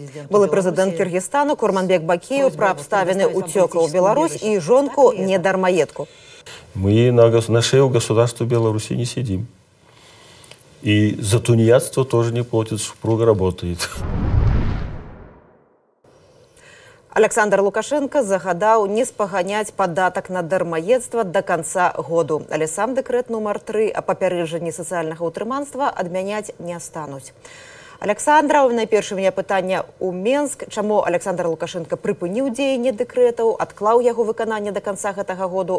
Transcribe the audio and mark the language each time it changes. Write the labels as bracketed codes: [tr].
[be] Былы прэзідэнт Кыргызстану Курманбек Бакиев пра абставіны уцёка ў Беларусь і жонку недармаедку. [ru] Мы на шее у государства Беларуси не сидим. И за тунеядство тоже не платят, супруга работает. [be] Александр Лукашенко загадаў не спаганяць падатак на дармаедства [ru] до конца году. [be] Але сам дэкрэт нумар 3 о папярэджанні сацыяльнага ўтрыманства адмяняць не стануць. Александра, найперш у меня пытанне ў Менск. Чаму Александр Лукашенко прыпыніў дзеянне дэкрэтаў, адклаў яго выкананне до конца гэтага году?